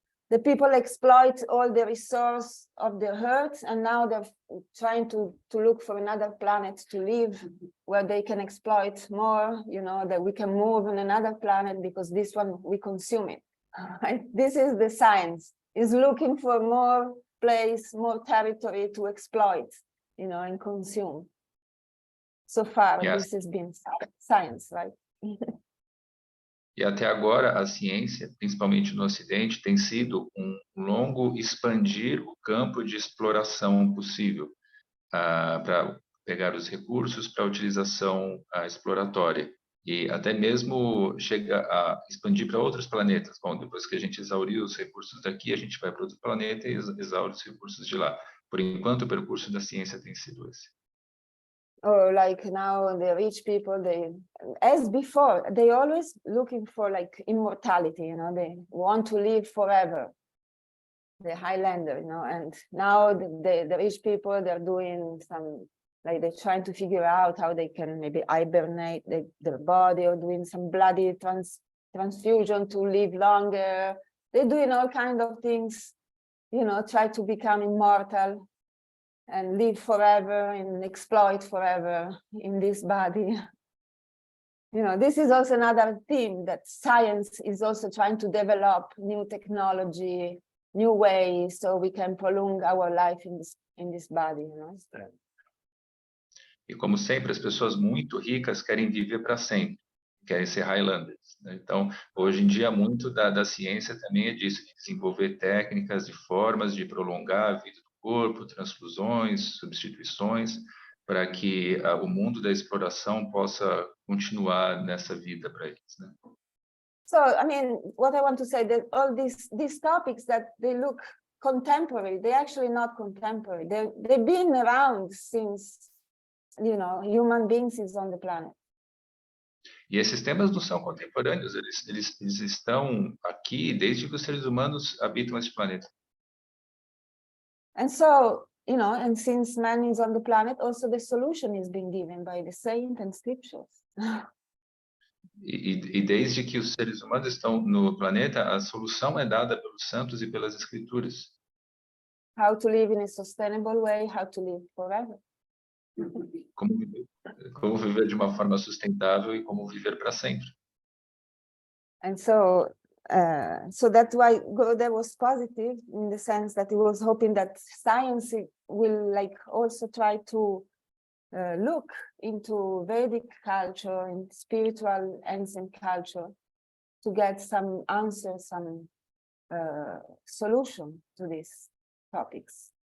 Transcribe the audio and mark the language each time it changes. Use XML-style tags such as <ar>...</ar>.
<en>The people exploit all the resource of the earth, and now they're trying to look for another planet to live where they can exploit more, you know, that we can move on another planet because this one we consume it. Right? This is the science, is looking for more place, more territory to exploit, you know, and consume. So far, yes. This has been science, right?</en> <pt>E até agora a ciência, principalmente no Ocidente, tem sido um longo expandir o campo de exploração possível para pegar os recursos para utilização exploratória. E até mesmo chega a expandir para outros planetas. Bom, depois que a gente exauriu os recursos daqui, a gente vai para outro planeta e exaure os recursos de lá. Por enquanto, o percurso da ciência tem sido esse.</pt> <en>Or like now the rich people, as before, they always looking for like immortality, you know, they want to live forever, the Highlander, you know, and now the rich people, they're doing some, like they're trying to figure out how they can maybe hibernate their body, or doing some bloody transfusion to live longer. They're doing all kinds of things, you know, try to become immortal. and live forever and exploit forever in this body. You know, this is also another theme that science is also trying to develop new technology, new ways, so we can prolong our life in this body, you know.</en> <pt>E como sempre, as pessoas muito ricas querem viver para sempre, querem ser Highlanders, né? Então, hoje em dia, muito da ciência também é disso, de desenvolver técnicas e formas de prolongar a vida do corpo, transfusões, substituições, para que o mundo da exploração possa continuar nessa vida para eles, né?</pt> <en>So, I mean, what I want to say that all these topics that they look contemporary, they're actually not contemporary. They've been around since, you know, human beings is on the planet.</en> <pt>E esses temas não são contemporâneos, eles estão aqui desde que os seres humanos habitam esse planeta.</pt> <en>And so, you know, and since man is on the planet, also the solution is being given by the saints and scriptures.</en> <pt>E desde que os seres humanos estão no planeta, a solução é dada pelos santos e pelas escrituras.</pt> <en>How to live in a sustainable way, how to live forever.</en> <pt>Como viver de uma forma sustentável e como viver para sempre.</pt> <en>And so, so that's why Gaudiya was positive in the sense that he was hoping that science will like also try to look into Vedic culture and spiritual ancient culture to get some answers, some solution to these topics.</en>